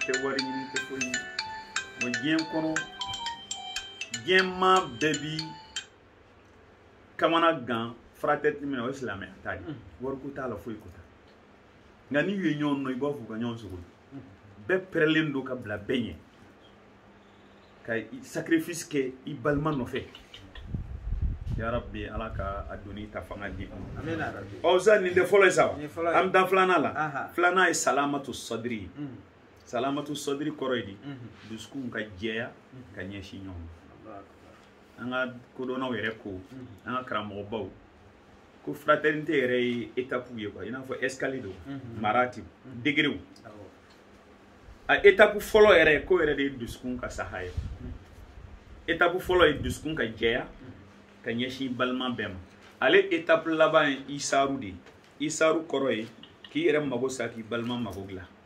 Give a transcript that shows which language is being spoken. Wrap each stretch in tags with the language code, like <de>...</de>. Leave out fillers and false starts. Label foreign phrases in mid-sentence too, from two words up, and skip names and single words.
<bm>tɛ wari ɲini i tɛ foyi ɲini wa diɲɛ kɔnɔ diɲɛ maa bɛɛ bi kamana gan furakɛti min na o ye silamɛya ta de wariko t'a la foyi ko t'a nka n'i ye ɲɔgɔn nɔ i b'a fɔ ka ɲɔgɔn sogo bɛɛ pɛrɛlen don ka bila bɛɛ ɲɛ ka sacrifice kɛ i balima nɔfɛ</bm> <ar>يا رب</ar> <bm>ala ka a doni ta fanga di</bm> <ar>آمين يا رب</ar> <bm>sa nin de fɔlɔ ye sa am dan filanan la filanan ye</bm> <ar>سلامة الصدر سلامة الصدر</ar> <bm>kɔrɔ ye di dusukun ka jɛya ka ɲɛsin ɲɔgɔn ma an ka kodɔnnaw yɛrɛ ko an ka karamɔgɔbaw ko fraternité yɛrɛ ye étape ye quoi i n'a fɔ escalier do maratib degré a étape fɔlɔ yɛrɛ ko yɛrɛ de ye dusukun ka saha ye étape fɔlɔ ye dusukun ka jɛya ka ɲɛsin balima bɛɛ ma ale étape laban ye isaru de ye isaru kɔrɔ ye k'i yɛrɛ mago sa k'i balima mago dilan</bm>